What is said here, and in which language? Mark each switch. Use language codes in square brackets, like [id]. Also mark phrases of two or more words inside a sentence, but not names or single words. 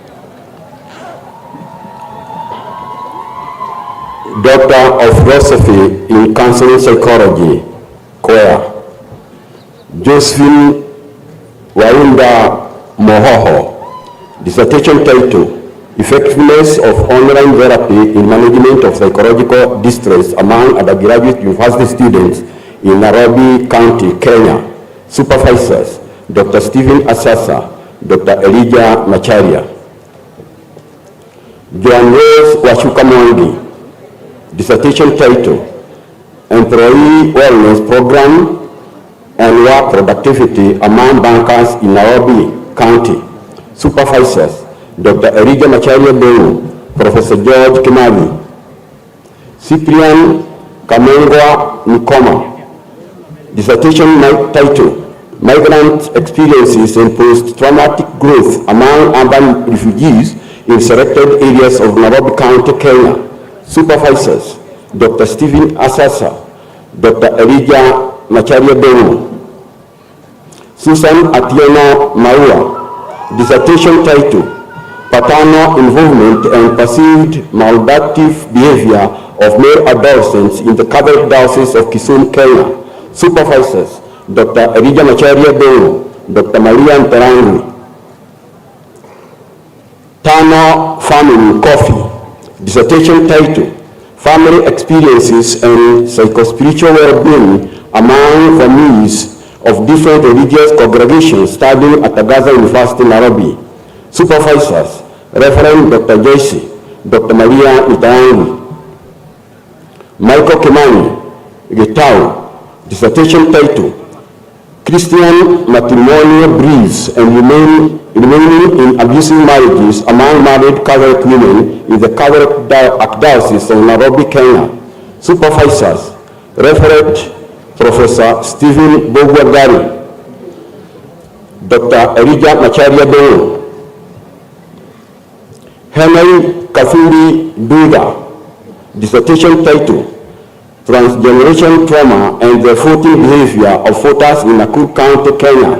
[en] Doctor of Philosophy in Counseling Psychology, CUEA, Josephine Waunda Mohoho, dissertation title, Effectiveness of Online Therapy in Management of Psychological Distress among Undergraduate University Students in Nairobi County, Kenya. Supervisors, Dr. Stephen Asasa, Dr. Elijah Macharia. Joan Rose Washuka Mwangi, dissertation title, Employee Wellness Program and Work Productivity among Bankers in Nairobi County. Supervisors, Dr. Elijah Macharia Benu, Professor George Kimani. Cyprian Kamengwa Nikoma, dissertation title, Migrant Experiences and Post-Traumatic Growth Among Urban Refugees in Selected Areas of Nairobi County, Kenya. Supervisors, Dr. Stephen Asasa, Dr. Elijah Macharia Benu. Susan Atieno Maua, dissertation title, Paternal Involvement and Perceived Maladaptive Behavior of Male Adolescents in the Catholic Diocese of Kisumu, Kenya. Supervisors, Dr. Elijah Macharia Benu, Dr. Maria Nterangi. Tano Family Coffee, dissertation title, Family Experiences and Psychospiritual Well-Being Among Families of Different Religious Congregations Studying at Tagaza University, Nairobi. Supervisors, Reverend Dr. Joyce, Dr. Maria Nterangi. Michael Kimani, Gitau, dissertation title, Christian Matrimonial Breeds and Remaining in Abusive Marriages Among Married Catholic Women in the Catholic Archdiocese of Nairobi, Kenya. Supervisors, Reverend Professor Stephen Bogwagari, Dr. Elijah Macharia Benu. Henry Kafuri Duga, dissertation title, Transgeneration Trauma and the Voting Behavior of Voters in Nakuru County, Kenya.